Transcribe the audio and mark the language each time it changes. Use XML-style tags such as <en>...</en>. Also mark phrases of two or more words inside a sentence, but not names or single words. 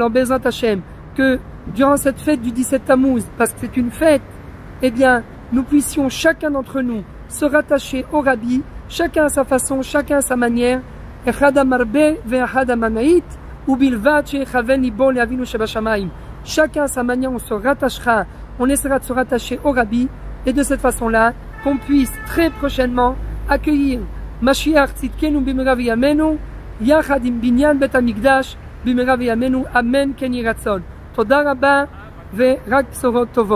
<fr>Alors</fr> <he>בעזרת השם,</he> <fr>que durant cette fête du 17 Tammuz, parce que c'est une fête, eh bien nous puissions chacun d'entre nous se rattacher au Rabbi, chacun à sa façon, chacun à sa manière. Chacun à sa manière, on se rattachera, on essaiera de se rattacher au Rabbi, et de cette façon-là, qu'on puisse très prochainement accueillir</fr> <he>משיח צדקנו במהרה בימינו יחד עם בנין בית המקדש במהרה בימינו אמן כן יהי רצון. תודה רבה ורק בשורות טובות.</he>